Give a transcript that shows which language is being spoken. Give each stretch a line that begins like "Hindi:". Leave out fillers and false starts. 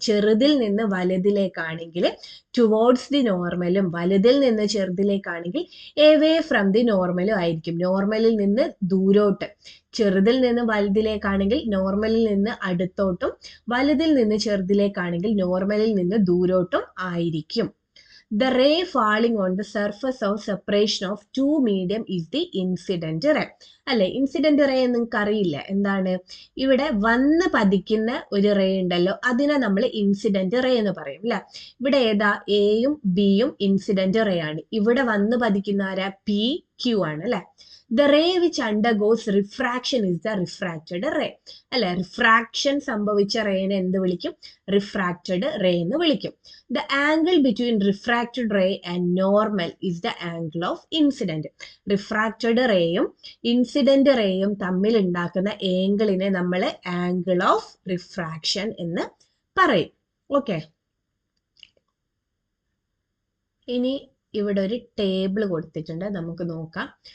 Malayalam: ചെറുതിൽ നിന്ന് വലുതിലേക്കാണെങ്കിൽ
English: towards the നോർമലും,
Malayalam: വലുതിൽ നിന്ന് ചെറുതിലേക്കാണെങ്കിൽ
English: away from the നോർമലും
Malayalam: ആയിരിക്കും. നോർമലിൽ നിന്ന് ദൂരോട്ട്. ചെറുതിൽ നിന്ന് വലുതിലേക്കാണെങ്കിൽ നോർമലിൽ നിന്ന് അടുത്തോട്ടും, വലുതിൽ നിന്ന് ചെറുതിലേക്കാണെങ്കിൽ നോർമലിൽ നിന്ന് ദൂരോട്ടും ആയിരിക്കും.
English: The ray falling on the surface of separation of two medium is the incident ray.
Malayalam: അല്ലെ, ഇൻസിഡന്റ് റേ നിങ്ങൾക്ക് അറിയില്ല എന്താണ്? ഇവിടെ വന്ന് പതിക്കുന്ന ഒരു റേ ഉണ്ടല്ലോ, അതിനെ നമ്മൾ ഇൻസിഡന്റ് റേ എന്ന് പറയും അല്ലെ. ഇവിടെ ഏതാ? എയും ബിയും ഇൻസിഡന്റ് റേ ആണ്. ഇവിടെ വന്ന് പതിക്കുന്ന ആരാ? പി ക്യൂ ആണ് അല്ലെ.
English: The ray which undergoes refraction is the refracted ray.
Malayalam: അല്ലെ, റിഫ്രാക്ഷൻ സംഭവിച്ച റേനെ എന്ത് വിളിക്കും? റിഫ്രാക്റ്റഡ് റേ എന്ന് വിളിക്കും.
English: The angle between refracted ray and normal is the angle of incident.
Malayalam: Refracted റേയും incident റേയും തമ്മിൽ ഉണ്ടാക്കുന്ന ആംഗിളിനെ നമ്മൾ ആംഗിൾ ഓഫ് റിഫ്രാക്ഷൻ എന്ന് പറയും. ഓക്കെ, ഇനി ഇവിടെ ഒരു ടേബിൾ കൊടുത്തിട്ടുണ്ട്, നമുക്ക് നോക്കാം.